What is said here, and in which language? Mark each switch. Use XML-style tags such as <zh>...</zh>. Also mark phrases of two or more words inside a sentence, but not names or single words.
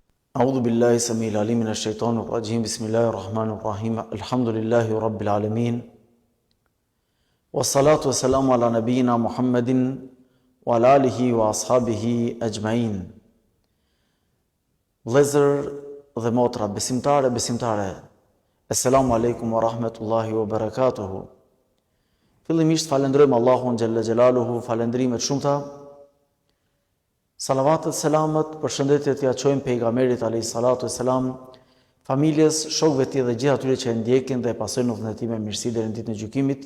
<ar>أعوذ بالله السميع العليم من الشيطان الرجيم بسم الله الرحمن الرحيم الحمد لله رب العالمين والصلاة والسلام على نبينا محمد وعلى آله وأصحابه أجمعين.</ar> <sq>Vëllezër dhe motra, besimtare,</sq> <ar>السلام عليكم ورحمة الله وبركاته.</ar> <sq>Fillimisht falenderojmë Allahun</sq> <ar>جل جلاله,</ar> <sq>falendrimet shumëta. Salavatet, selamet, përshëndetjet ja çojmë pejgamberit</sq> <ar>عليه الصلاة والسلام,</ar> <sq>familjes, shokëve të tij dhe gjithë atyre që e ndjekin dhe e pasojnë udhëtimin e tij me mirësi deri në ditën e gjykimit.</sq>